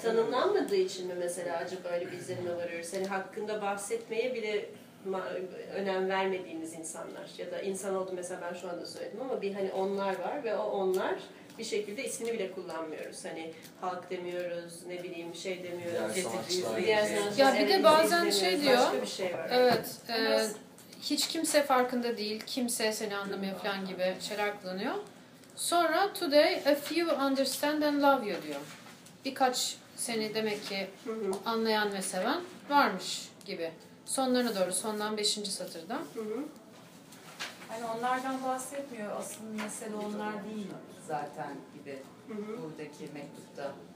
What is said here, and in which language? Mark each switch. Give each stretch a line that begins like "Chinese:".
Turkish: Tanımlanmadığı için mi mesela acaba öyle bir izlenime varıyor? Seni hakkında bahsetmeye bile önem vermediğiniz insanlar ya da insan oldu mesela ben şu anda söyledim ama bir hani onlar var ve o onlar bir şekilde ismini bile kullanmıyoruz. Hani halk demiyoruz, ne bileyim şey demiyoruz. Diğer sanatçılar. Ya bir de bazen şey diyor. Başka bir şey var. Evet. Hiç kimse farkında değil, kimse seni anlamıyor falan gibi şeyler kullanıyor. Sonra
English: today a few understand and love you
Turkish: diyor. Birkaç seni demek ki anlayan ve seven varmış gibi. Sonlarına doğru, sondan 5. satırda. Hani onlardan bahsetmiyor, asıl mesele onlar değil zaten gibi buradaki mektupta.